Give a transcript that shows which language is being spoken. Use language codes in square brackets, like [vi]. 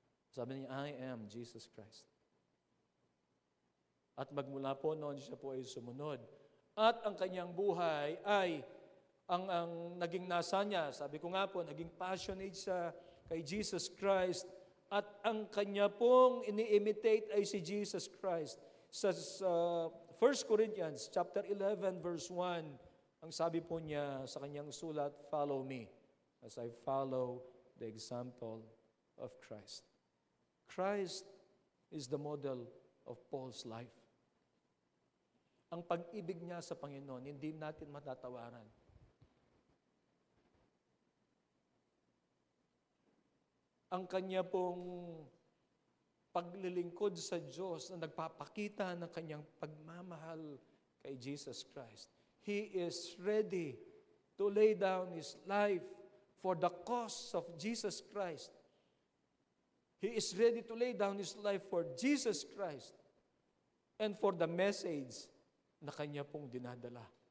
[tl] Sabi niya, [en] I am Jesus Christ. [tl] At magmula po noon, siya po ay sumunod. At ang kanyang buhay ay, ang naging nasa niya, sabi ko nga po, naging passionate siya kay Jesus Christ. At ang kanya pong ini-imitate ay si Jesus Christ. Sa 1 Corinthians chapter 11 verse 1, ang sabi po niya sa kanyang sulat, [en] follow me as I follow the example of Christ. Christ is the model of Paul's life. [tl] Ang pag-ibig niya sa Panginoon, hindi natin matatawaran. Ang kanya pong paglilingkod sa Diyos na nagpapakita ng kanyang pagmamahal kay Jesus Christ. [en] He is ready to lay down His life for the cause of Jesus Christ. He is ready to lay down His life for Jesus Christ and for the message [tl] na kanya pong dinadala.